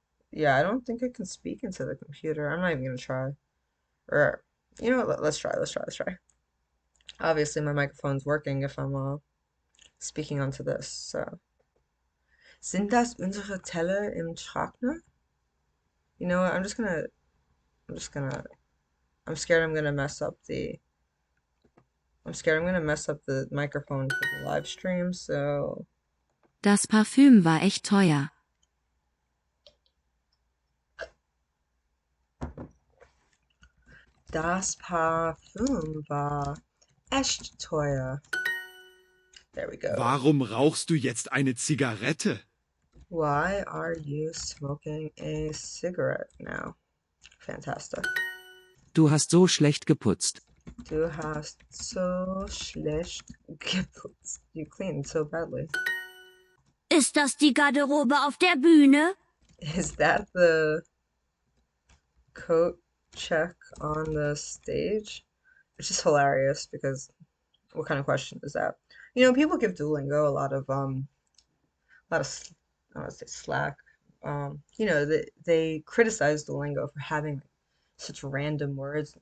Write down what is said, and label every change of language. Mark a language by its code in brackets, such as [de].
[en] Yeah, I don't think I can speak into the computer. I'm not even gonna try. Or, you know what? Let's try. Let's try. Obviously, my microphone's working if I'm speaking onto this. [de] So, sind das unsere Teller im Trockner? [en] You know what? I'm just gonna, I'm scared I'm gonna mess up the, I'm scared I'm gonna mess up the microphone for the live stream. So, [de] Das Parfüm war echt teuer. das Parfüm war echt teuer. [en] There we go. [de] Warum rauchst du jetzt eine Zigarette? [en] Why are you smoking a cigarette now? Fantastic. [de] Du hast so schlecht geputzt. Du hast so schlecht geputzt. [en] You cleaned so badly. [de] Ist das die Garderobe auf der Bühne? [en] Is that the coat check on the stage? Which is hilarious because what kind of question is that? You know, people give Duolingo a lot of I don't want to say slack. You know, they criticize Duolingo for having such random words.